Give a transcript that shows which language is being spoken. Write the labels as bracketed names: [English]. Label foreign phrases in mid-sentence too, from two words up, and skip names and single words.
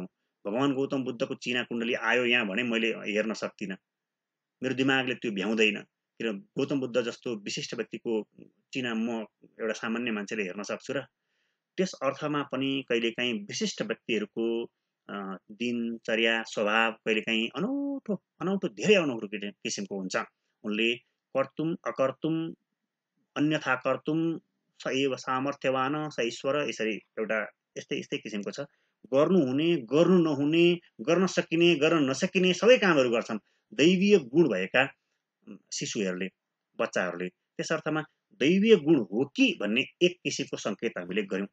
[Nepali] भगवान गौतम बुद्धको चिना कुण्डली आयो यहाँ भने मैले हेर्न सक्दिनँ, मेरो दिमागले त्यो भ्याउँदैन, किन गौतम बुद्ध जस्तो विशिष्ट व्यक्तिको चिना म एउटा सामान्य मान्छेले हेर्न सक्छु र। त्यस अर्थमा पनि कहिलेकाहीँ विशिष्ट व्यक्तिहरूको दिनचर्या स्वभाव कहिलेकाहीँ अनौठो अनौठो धेरै अनौठो किसिमको हुन्छ। [Sanskrit] उनले कर्तुम अकर्तुम अन्यथा कर्तुम स एव सामर्थ्यवान स ईश्वर, [Nepali] यसरी एउटा यस्तै यस्तै किसिमको छ। गर्नुहुने, गर्नु नहुने, गर्न सकिने, गर्न नसकिने सबै कामहरू गर्छन् दैवीय गुण भएका शिशुहरूले, बच्चाहरूले। त्यस अर्थमा दैवीय गुण हो कि भन्ने एक किसिमको सङ्केत हामीले गर्यौँ।